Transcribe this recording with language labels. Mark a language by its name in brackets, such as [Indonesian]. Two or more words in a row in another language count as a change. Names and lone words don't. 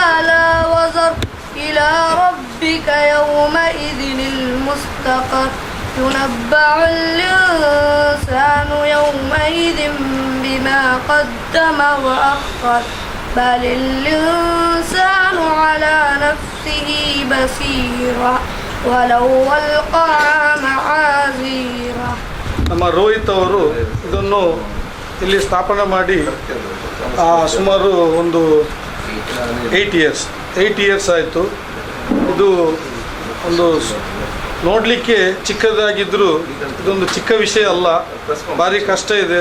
[Arabic] لا وزر إلى ربك يومئذ المستقر ينبأ الإنسان يومئذ بما قدم وأخر بل الإنسان على نفسه بصيرا ولو ألقى معاذيرا. [Kannada] ನಮ್ಮ ರೋಹಿತ್ ಅವರು ಇದನ್ನು ಇಲ್ಲಿ ಸ್ಥಾಪನೆ ಮಾಡಿ ಸುಮಾರು ಒಂದು 8 ಇಯರ್ಸ್ ಆಯಿತು. ಇದು ಒಂದು ನೋಡಲಿಕ್ಕೆ ಚಿಕ್ಕದಾಗಿದ್ದರೂ ಇದೊಂದು ಚಿಕ್ಕ ವಿಷಯ ಅಲ್ಲ, ಭಾರಿ ಕಷ್ಟ ಇದೆ.